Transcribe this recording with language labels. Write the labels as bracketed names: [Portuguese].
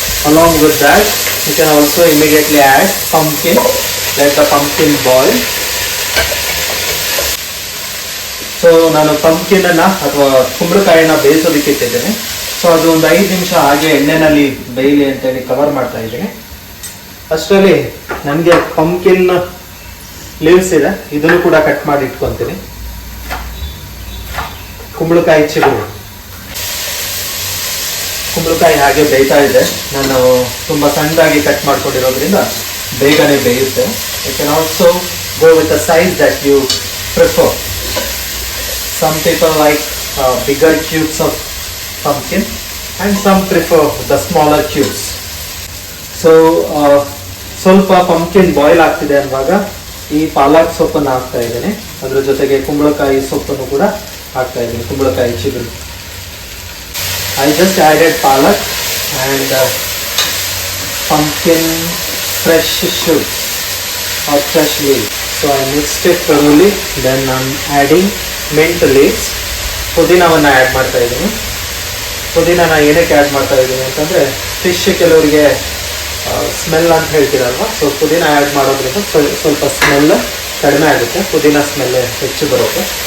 [English] Along with that, you can also immediately add pumpkin, let the pumpkin boil. [Kannada] So ನಾನು ಪಂಪ್ಕಿನನ್ನು ಅಥವಾ ಕುಂಬಳಕಾಯಿನ ಬೇಯಿಸೋದಕ್ಕೆ ಇಟ್ಟಿದ್ದೇನೆ. So ಅದು ಒಂದು 5 ನಿಮಿಷ ಹಾಗೆ ಎಣ್ಣೆನಲ್ಲಿ ಬೇಯಲಿ ಅಂತೇಳಿ ಕವರ್ ಮಾಡ್ತಾ ಇದ್ದೀನಿ. ಅಷ್ಟರಲ್ಲಿ ನನಗೆ ಪಂಪ್ಕಿನ್ ಲೀವ್ಸ್ ಇದೆ, ಇದನ್ನು ಕೂಡ ಕಟ್ ಮಾಡಿ ಇಟ್ಕೊತೀನಿ. ಕುಂಬಳಕಾಯಿ ಚಿಗುರು, ಕುಂಬಳಕಾಯಿ ಹಾಗೆ ಬೇಯ್ತಾ ಇದೆ. ನಾನು ತುಂಬ ಸಣ್ಣದಾಗಿ ಕಟ್ ಮಾಡ್ಕೊಂಡಿರೋದ್ರಿಂದ ಬೇಗನೆ ಬೇಯುತ್ತೆ. [English] You can also go with the size that you prefer. Some people like bigger cubes of pumpkin and some prefer the smaller cubes. [Kannada] So ಸ್ವಲ್ಪ ಪಂಪ್ಕಿನ್ ಬಾಯ್ಲ್ ಆಗ್ತಿದೆ ಅನ್ನುವಾಗ ಈ ಪಾಲಕ್ ಸೊಪ್ಪನ್ನು ಹಾಕ್ತಾ ಇದ್ದೇನೆ. ಅದರ ಜೊತೆಗೆ ಕುಂಬಳಕಾಯಿ ಸೊಪ್ಪನ್ನು ಕೂಡ ಹಾಕ್ತಾ ಇದ್ದೀನಿ, ಕುಂಬಳಕಾಯಿ ಚಿಗುರು. [English] I just added palak and pumpkin fresh shoots or fresh leaves. So I mixed it thoroughly. Then I'm adding mint leaves, [Kannada] ಪುದೀನವನ್ನು add ಮಾಡ್ತಾ ಇದ್ದೀನಿ. ಪುದೀನನ ಏನಕ್ಕೆ ಆ್ಯಡ್ ಮಾಡ್ತಾ ಇದ್ದೀನಿ ಅಂತಂದರೆ, ಫಿಶ್ ಕೆಲವರಿಗೆ ಸ್ಮೆಲ್ ಅಂತ ಹೇಳ್ತೀರಲ್ವ, ಸೊ ಪುದೀನ ಆ್ಯಡ್ ಮಾಡೋದ್ರಿಂದ ಸ್ವಲ್ಪ ಸ್ಮೆಲ್ ಕಡಿಮೆ ಆಗುತ್ತೆ, ಪುದೀನ ಸ್ಮೆಲ್ ಹೆಚ್ಚು ಬರುತ್ತೆ.